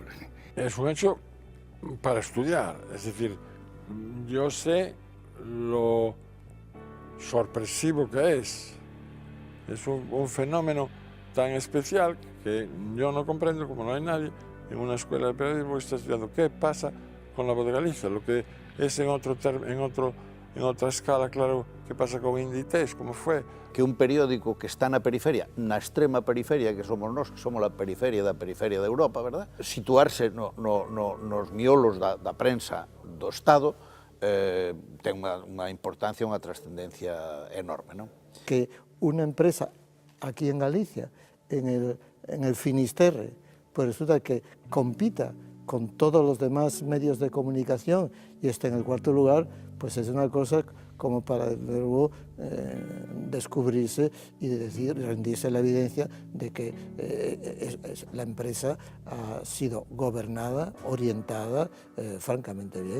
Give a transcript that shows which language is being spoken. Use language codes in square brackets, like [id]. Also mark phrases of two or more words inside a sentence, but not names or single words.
[es] Es un hecho para estudiar, es decir, yo sé lo sorpresivo que es un fenómeno tan especial que yo no comprendo, como no hay nadie en una escuela de periodismo que está estudiando qué pasa con La Voz de Galicia, lo que es en en otra escala, claro, ¿qué pasa con Inditex? ¿Cómo fue? [gl] Que un periódico que está na periferia, na extrema periferia que somos nós, que somos a periferia de Europa, verdad? Situarse nos miolos da prensa do Estado ten unha importancia, unha trascendencia enorme, non? [es] Que una empresa aquí en Galicia, en el Finisterre, pues resulta que compita con todos los demás medios de comunicación y esté en el cuarto lugar, pues es una cosa como para luego descubrirse y decir, rendirse la evidencia de que la empresa ha sido gobernada, orientada francamente bien.